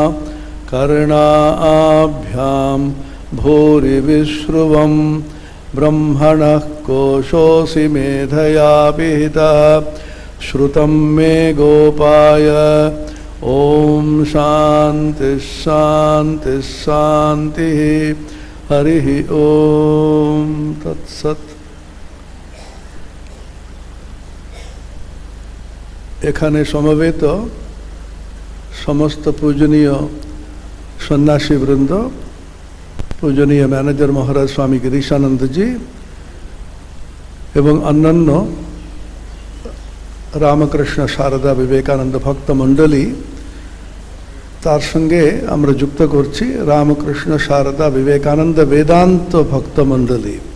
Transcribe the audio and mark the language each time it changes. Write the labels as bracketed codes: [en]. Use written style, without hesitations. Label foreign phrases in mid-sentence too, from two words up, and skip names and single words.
[sa] कर्णाभ्यां भूरिविश्रुवं ब्रह्मणः कोशोऽसि मेधया पिहितः श्रुतं मे गोपाय ओम शांति शांति शांति हरि ओम तत्सत। [bn] এখানে সমবেত সমস্ত পূজনীয় সন্ন্যাসী বৃন্দ, পূজনীয় ম্যানেজার মহারাজ স্বামী গিরিশানন্দজি এবং অন্যান্য রামকৃষ্ণ সারদা বিবেকানন্দ ভক্ত মণ্ডলী, তার সঙ্গে আমরা যুক্ত করছি রামকৃষ্ণ সারদা বিবেকানন্দ বেদান্ত ভক্ত মণ্ডলী।